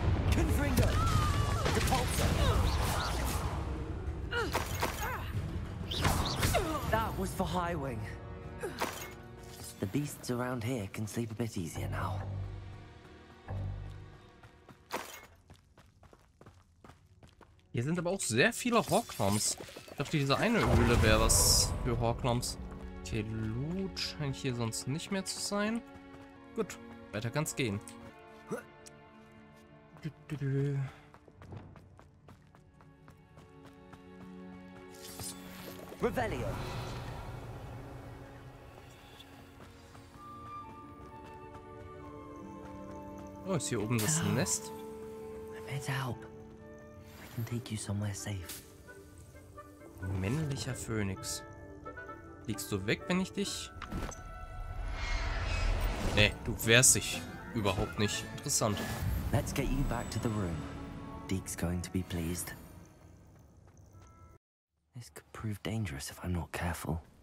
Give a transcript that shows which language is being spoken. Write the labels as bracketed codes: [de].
[en] Confringo. Repulsor. That was for Highwing. The beasts around here can sleep a bit easier now. [de] Hier sind aber auch sehr viele Horknoms. Ich dachte, diese eine Höhle wäre was für Horknoms. Okay, Loot scheint hier sonst nicht mehr zu sein. Gut, weiter kann's gehen. [en] Revelio. [de] Oh, ist hier oben das Nest? [en] I'm here to help. I can take you somewhere safe. [de] Männlicher Phönix. Fliegst du weg, wenn ich dich... Nee, du wehrst dich überhaupt nicht. Interessant. [en] Let's get you back to the room. Deke's going to be pleased. This could prove dangerous if I'm not careful.